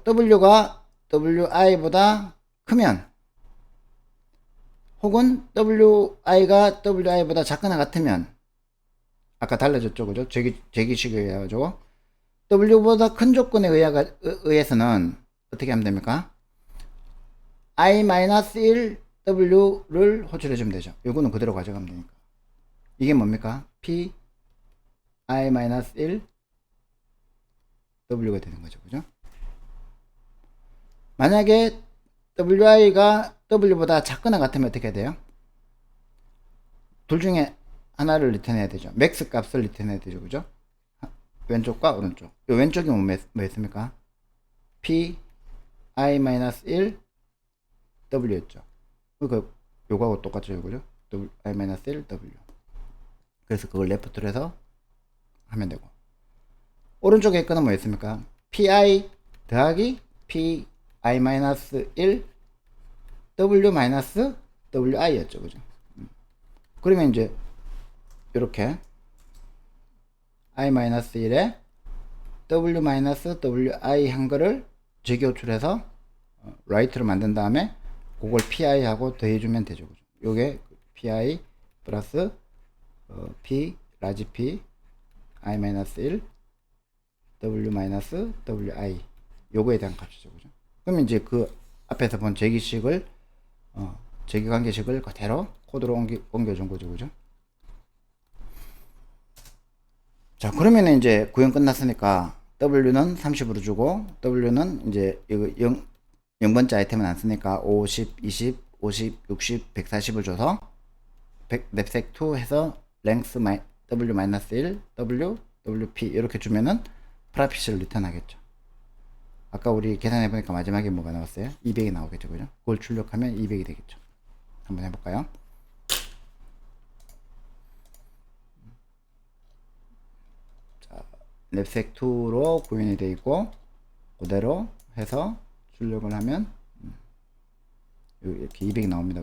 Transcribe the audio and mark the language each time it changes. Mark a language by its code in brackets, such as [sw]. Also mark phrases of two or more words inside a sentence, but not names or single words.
[ko] w가 wi보다 크면 혹은 wi가 wi보다 작거나 같으면 아까 달라졌죠. 그죠? 제기식에 의해가지고 w보다 큰 조건에 의해서는 어떻게 하면 됩니까? i-1 w를 호출해 주면 되죠. 요거는 그대로 가져가면 되니까. 이게 뭡니까? p i-1 w가 되는 거죠. 그죠? 만약에 wi가 w보다 작거나 같으면 어떻게 해야 돼요? 둘 중에 하나를 리턴해야 되죠. 맥스 값을 리턴해야 되죠. 그죠? 왼쪽과 오른쪽. 요 왼쪽이 뭐였습니까? p i-1 w였죠. 그러니까 요거하고 똑같죠. 그죠? i-1 w. 그래서 그걸 레프트로 해서 하면 되고. 오른쪽에 거는 뭐였습니까? pi 더하기 pi-1 w-wi 였죠. 그죠? 그러면 이제 이렇게 i-1에 w-wi 한 거를 재교출해서 라이트로 만든 다음에 그걸 pi 하고 더해주면 되죠. 그죠? 요게 pi 플러스 p 라지 p i-1 w-wi 요거에 대한 값이죠. 그죠? 그러면 이제 그 앞에서 본 제기식을 제기관계식을 그대로 코드로 옮겨준 거죠. 그죠? 자, 그러면 이제 구현 끝났으니까 w는 30으로 주고 w는 이제 이거 0번째 아이템은 안 쓰니까 50, 20, 50, 60, 140을 줘서 랩색2 해서 length w-1 w wp 이렇게 주면은 프라핏을 리턴하겠죠. 아까 우리 계산해 보니까 마지막에 뭐가 나왔어요? 200이 나오겠죠. 그죠? 그걸 출력하면 200이 되겠죠. 한번 해볼까요? 자, 랩색2로 구현이 되어 있고 그대로 해서 출력을 하면 이렇게 200이 나옵니다.